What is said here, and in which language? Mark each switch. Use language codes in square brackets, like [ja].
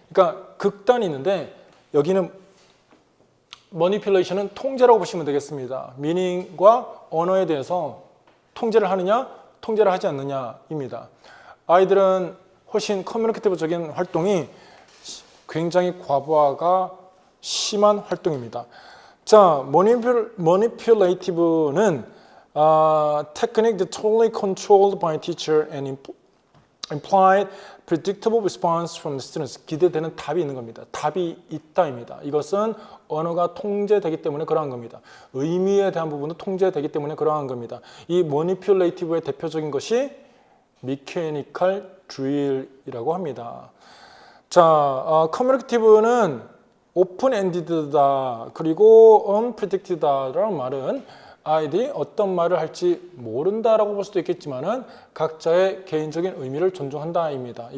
[ko] 그러니까 극단이 있는데 여기는 manipulation은 통제라고 보시면 되겠습니다. meaning과 언어에 대해서 통제를 하느냐, 통제를 하지 않느냐입니다. 아이들은 훨씬 커뮤니케이티브적인 활동이 굉장히 과부하가 심한 활동입니다. [en] 자, manipulative는 technique that totally controlled by teacher and implied predictable response from the students. [ko] 기대되는 답이 있는 겁니다. 답이 있다입니다. 이것은 언어가 통제되기 때문에 그러한 겁니다. 의미에 대한 부분도 통제되기 때문에 그러한 겁니다. 이 manipulative의 대표적인 것이 mechanical drill이라고 합니다. 자, communicative는 open-ended다 그리고 unpredicted다라는 말은 아이들이 어떤 말을 할지 모른다라고 볼 수도 있겠지만은 각자의 개인적인 의미를 존중한다입니다.